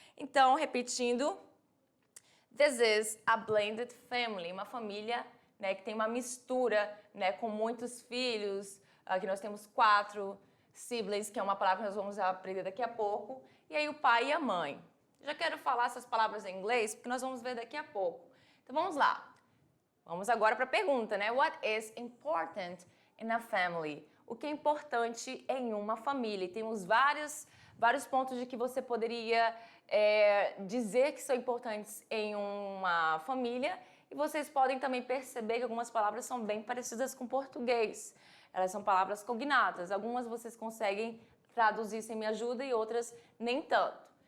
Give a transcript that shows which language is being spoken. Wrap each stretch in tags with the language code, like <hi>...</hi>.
<pt>Então, repetindo,</pt> <en>this is a blended family,</en> <pt>uma família, né, que tem uma mistura, né, com muitos filhos. Aqui nós temos 4 siblings, que é uma palavra que nós vamos aprender daqui a pouco, e aí o pai e a mãe. Já quero falar essas palavras em inglês, porque nós vamos ver daqui a pouco. Então vamos lá. Vamos agora para a pergunta, né?</pt> <en>What is important in a family?</en> <pt>O que é importante em uma família? E temos vários pontos de que você poderia dizer que são importantes em uma família, e vocês podem também perceber que algumas palavras são bem parecidas com português. Elas são palavras cognatas. Algumas vocês conseguem traduzir sem minha ajuda e outras nem tanto.</pt>